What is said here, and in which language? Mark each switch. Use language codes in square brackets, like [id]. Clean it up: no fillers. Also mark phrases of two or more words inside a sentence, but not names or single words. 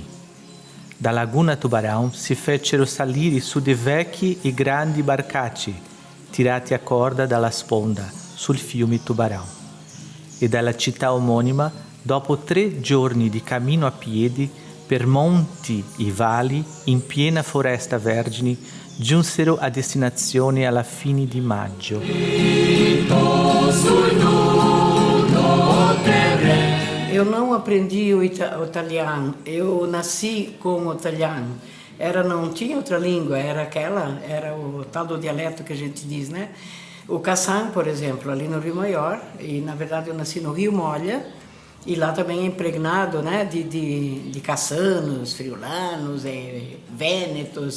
[it] Da Laguna Tubarão si fecero salire su dei vecchi e grandi barcacci, tirati a corda dalla sponda sul fiume Tubarão. E dalla città omonima, dopo 3 giorni di cammino a piedi, per monti e valli, in piena foresta vergine, giunsero a destinazione alla fine di maggio. [pt] Eu não aprendi o italiano, eu nasci com o italiano. Não tinha outra língua, era o tal do dialeto que a gente diz, né? O Cassan, por exemplo, ali no Rio Maior, e na verdade eu nasci no Rio Molha, e lá também é impregnado, né, de cassanos, friulanos, vênetos.